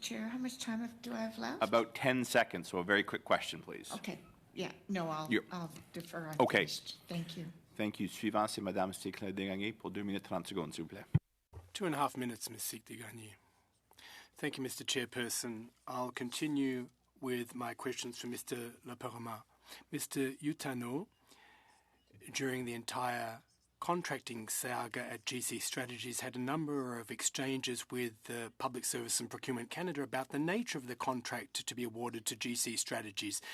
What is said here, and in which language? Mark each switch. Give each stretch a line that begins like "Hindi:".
English: Chair, how much time do I have left? About 10 seconds, so a very quick question, please. Okay. Yeah, no, I'll defer. Okay. Finished. Thank you. Thank you.
French: Suivant, c'est Madame Sticler-Desgagnés pour 2 minutes 30 secondes, s'il vous plaît.
English: 2.5 minutes, Ms. Sticler-Desgagnés. Thank you, Mr. Chairperson. I'll continue with my questions for Mr. Leperma. Mr. Utano, during the entire contracting saga at GC Strategies, had a number of exchanges with Public Service and Procurement Canada about the nature of the contract to be awarded to GC Strategies.